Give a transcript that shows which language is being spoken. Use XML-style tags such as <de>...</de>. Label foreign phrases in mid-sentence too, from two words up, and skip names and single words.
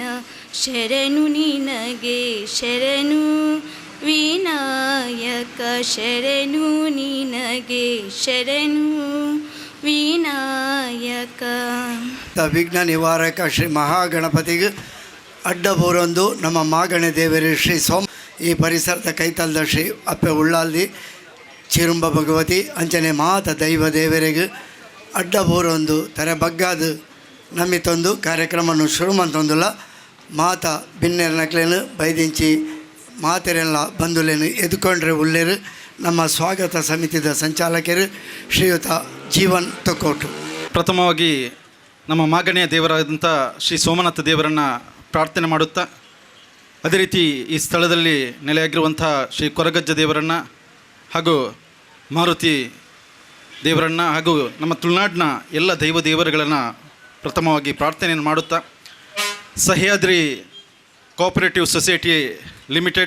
<kn>ಶರಣು ನಿನಗೆ ಶರಣು ವಿನಾಯಕ ಶರಣು ನಿನಗೆ ಶರಣು ವಿನಾಯಕ. ವಿಘ್ನ ನಿವಾರಕ ಶ್ರೀ ಮಹಾಗಣಪತಿಗೆ</kn> <tcy>ಅಡ್ಡ ಬೋರೊಂದು ನಮ್ಮ ಮಾಗಣೆ ದೇವರು ಶ್ರೀ ಸೋಮ ಈ ಪರಿಸರದ ಕೈತಲ್ದ ಶ್ರೀ ಅಪ್ಪೆ ಉಳ್ಳಾಲ್ದಿ ಚಿರುಂಬ ಭಗವತಿ ಅಂಚನೆ ಮಾತ ದೈವ ದೇವರಿಗೆ ಅಡ್ಡ ಬೋರೊಂದು ತರ ಬಗ್ಗಾದ ನಮ್ಮಿತ್ತೊಂದು ಕಾರ್ಯಕ್ರಮವನ್ನು ಶುರು ಮಂತೊಂದುಲ್ಲ. ಮಾತ ಬಿನ್ನೆರ ನಕ್ಲೇನು ಬೈದಿಂಚಿ ಮಾತೆರೆಲ್ಲ ಬಂಧುಲೇನು ಎದ್ಕೊಂಡ್ರೆ ಉಳ್ಳೇರು ನಮ್ಮ ಸ್ವಾಗತ ಸಮಿತಿದ ಸಂಚಾಲಕರು ಶ್ರೀಯುತ ಜೀವನ್ ತೊಕ್ಕೋಟು.</tcy> <kn>ಪ್ರಥಮವಾಗಿ ನಮ್ಮ ಮಾಗಣೆಯ ದೇವರಾದಂಥ ಶ್ರೀ ಸೋಮನಾಥ ದೇವರನ್ನು ಪ್ರಾರ್ಥನೆ ಮಾಡುತ್ತಾ, ಅದೇ ರೀತಿ ಈ ಸ್ಥಳದಲ್ಲಿ ನೆಲೆಯಾಗಿರುವಂಥ ಶ್ರೀ ಕೊರಗಜ್ಜ ದೇವರನ್ನು ಹಾಗೂ ಮಾರುತಿ ದೇವರನ್ನು ಹಾಗೂ ನಮ್ಮ ತುಳುನಾಡಿನ ಎಲ್ಲ ದೈವ ದೇವರುಗಳನ್ನು ಪ್ರಥಮವಾಗಿ ಪ್ರಾರ್ಥನೆಯನ್ನು ಮಾಡುತ್ತಾ, ಸಹ್ಯಾದ್ರಿ ಕೋಆಪರೇಟಿವ್ ಸೊಸೈಟಿ ಲಿಮಿಟೆಡ್</kn>